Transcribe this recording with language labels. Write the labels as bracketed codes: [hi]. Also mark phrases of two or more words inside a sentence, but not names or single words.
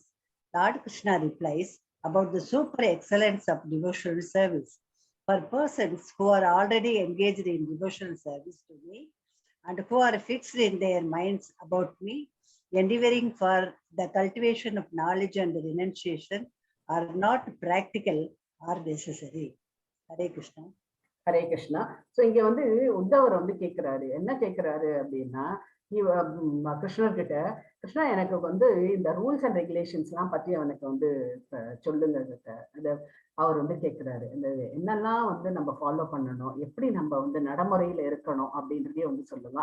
[en] Lord Krishna replies about the super excellence of devotional service. For persons who are already engaged in devotional service to me and who are fixed in their minds about me, endeavoring for the cultivation of knowledge and renunciation are not practical or necessary. Hare Krishna. [ta] ஹரே கிருஷ்ணா. ஸோ இங்க வந்து உத்தவர் வந்து கேட்கிறாரு, என்ன கேட்கிறாரு அப்படின்னா கிருஷ்ணர்கிட்ட கிருஷ்ணா எனக்கு வந்து இந்த [en] rules and regulations [ta] பத்தி அவனுக்கு வந்து சொல்லுங்க. அது அவர் வந்து கேட்கிறாரு, இந்த என்னெல்லாம் வந்து நம்ம ஃபாலோ பண்ணணும், எப்படி நம்ம வந்து நடைமுறையில இருக்கணும் அப்படின்றதே வந்து சொல்லுங்க.